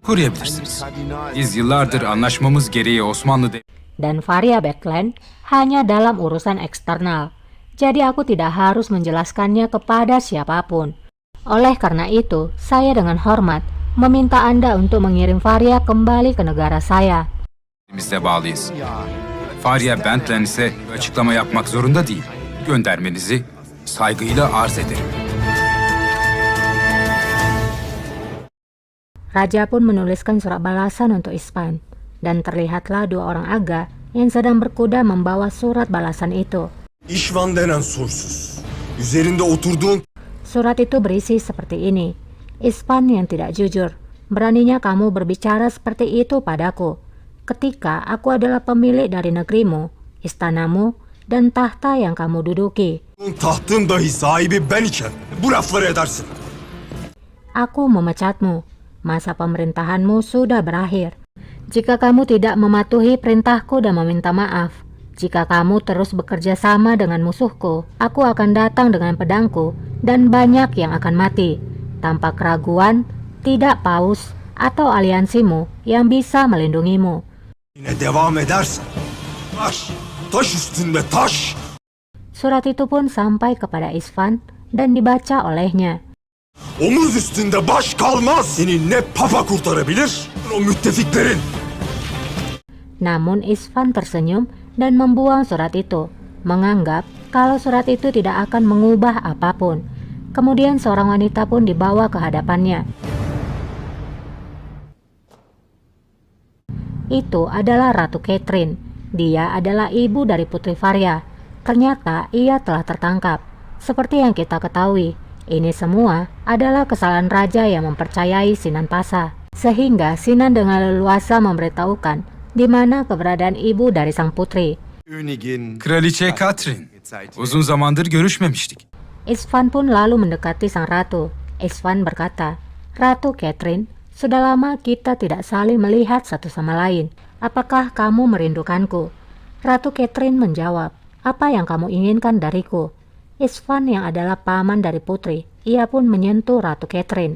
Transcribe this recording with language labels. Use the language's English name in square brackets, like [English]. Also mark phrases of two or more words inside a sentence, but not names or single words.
[Turkish] koruyabilirsiniz. Biz yıllardır anlaşmamız gereği [Indonesian] Dan Faria Backland hanya dalam urusan eksternal. Jadi aku tidak harus menjelaskannya kepada siapapun. Oleh karena itu, saya dengan hormat meminta Anda untuk mengirim Faria kembali ke negara saya. [Turkish] Bizde bağlıyız. Faria Bentland ise açıklama yapmak zorunda değil. Göndermenizi saygıyla arz ederim. [Indonesian] Raja pun menuliskan surat balasan untuk Ispan, dan terlihatlah dua orang aga yang sedang berkuda membawa surat balasan itu. [Turkish] İşvan denen soysuz. Üzerinde oturduğun... [Indonesian] Surat itu berisi seperti ini. Ispan yang tidak jujur, beraninya kamu berbicara seperti itu padaku. Ketika aku adalah pemilik dari negerimu, istanamu, dan tahta yang kamu duduki. [Turkish] Tahtın dahi sahibi ben iken bu lafları edersin. [Indonesian] Aku memecatmu. Masa pemerintahanmu sudah berakhir. Jika kamu tidak mematuhi perintahku dan meminta maaf, jika kamu terus bekerja sama dengan musuhku, aku akan datang dengan pedangku dan banyak yang akan mati. Tanpa keraguan, tidak paus atau aliansimu yang bisa melindungimu. [Turkish] Yine devam edersen, taş üstünde taş. [Indonesian] Surat itu pun sampai kepada Isvan dan dibaca olehnya. [Turkish] Omuz üstünde baş kalmaz. Seni ne papa kurtarabilir, o müttefiklerin. [Indonesian] Namun Isvan tersenyum dan membuang surat itu, menganggap kalau surat itu tidak akan mengubah apapun. Kemudian seorang wanita pun dibawa ke hadapannya. Itu adalah Ratu Catherine. Dia adalah ibu dari Putri Faria. Ternyata ia telah tertangkap. Seperti yang kita ketahui, ini semua adalah kesalahan raja yang mempercayai Sinan Pasa. Sehingga Sinan dengan leluasa memberitahukan di mana keberadaan ibu dari sang putri. [Turkish] Kraliçe Catherine, uzun zamandır görüşmemiştik. [Indonesian] Isvan pun lalu mendekati sang ratu. Isvan berkata, Ratu Catherine, sudah lama kita tidak saling melihat satu sama lain. Apakah kamu merindukanku? Ratu Catherine menjawab, apa yang kamu inginkan dariku? Isvan yang adalah paman dari putri, ia pun menyentuh Ratu Catherine.